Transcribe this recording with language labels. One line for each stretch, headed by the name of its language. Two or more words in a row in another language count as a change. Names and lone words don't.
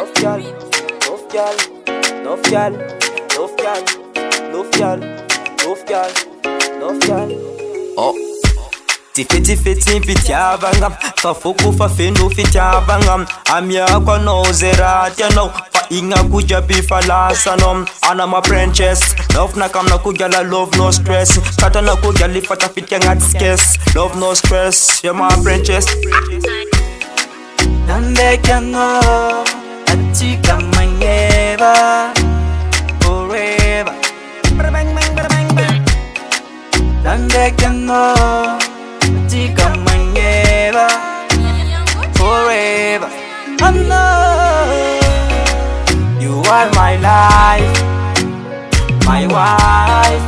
English: gal, love gal, love gal, love gal, love gal, love gal, love gal.
Malagasy: Oh. Tifety fitiavagna fa foko fa feno fitiavagna amiako anao zay raha tianao fa ignako jiaby fa lasanao anama
English: princess love
Malagasy: nakamnako gala
English: love no stress
Malagasy: katanako galy fa tafidika agnaty skes
English: love no stress you're my princess
Malagasy: Nandekano atika mangeva forever Nandekano atika mangeva forever
English: I know you are my life, my wife.